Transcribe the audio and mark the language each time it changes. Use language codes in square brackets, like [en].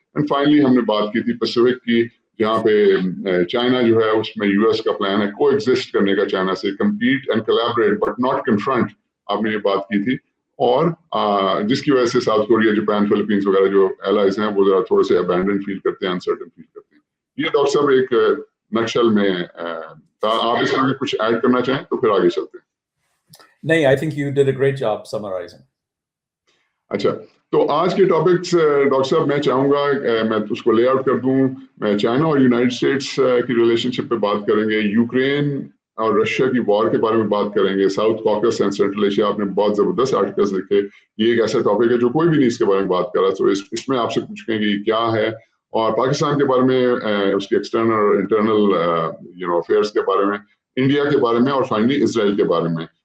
[ur] And finally ہم نے بات کی تھی پیسفک کی، جہاں پہ چائنا جو ہے اس میں یو ایس کا پلان ہے کو ایگزسٹ کرنے کا چائنا سے، [en] compete and collaborate but not confront, [ur] آپ نے یہ بات کی تھی. اور جس کی وجہ سے ساؤتھ کوریا، جاپان، فلپینز وغیرہ جو ایلائز ہیں وہ ذرا تھوڑے سے ابینڈن فیل کرتے ہیں، انسرٹن فیل کرتے ہیں. یہ ڈاکٹر صاحب ایک نقشل میں آپ اس میں کچھ ایڈ کرنا چاہیں تو پھر آگے چلتے ہیں. نہیں، [en] I think you did a great job summarizing. [ur] اچھا، تو آج کے ٹاپکس ڈاکٹر صاحب میں چاہوں گا میں اس کو لے آؤٹ کر دوں. میں چائنا اور یونائٹڈ اسٹیٹس کی ریلیشن شپ پہ بات کریں گے، یوکرین اور رشیا کی وار کے بارے میں بات کریں گے، south Cox and central Asia. آپ نے بہت زبردست آرٹیکلز لکھے، یہ ایک ایسا ٹاپک ہے جو کوئی بھی نہیں اس کے بارے میں بات کر رہا، تو اس میں آپ سے پوچھیں گے یہ کیا ہے، اور پاکستان کے بارے میں، اس کے ایکسٹرنل اور انٹرنل افیئرس کے بارے میں، انڈیا کے بارے میں، اور فائنلی اسرائیل کے بارے میں.